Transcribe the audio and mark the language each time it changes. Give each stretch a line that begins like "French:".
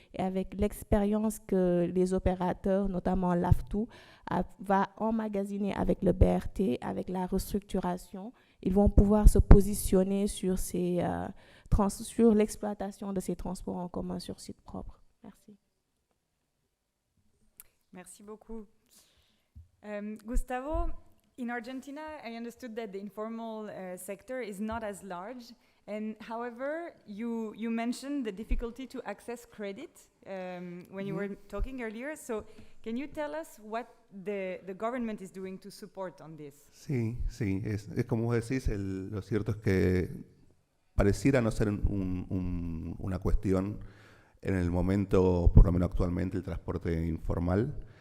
French: Et avec l'expérience que les opérateurs, notamment l'AFTU, va emmagasiner avec le BRT, avec la restructuration, ils vont pouvoir se positionner sur, sur l'exploitation de ces transports en commun sur site propre. Merci. Merci beaucoup.
English: Gustavo, in Argentina, I understood that the informal sector is not as large. And however, you mentioned the difficulty to access credit when you were talking earlier. So can you tell us what the government is doing to support on this?
Spanish: Sí, sí, es como vos decís, lo cierto es que pareciera no ser una cuestión en el momento, por lo menos actualmente, el transporte informal.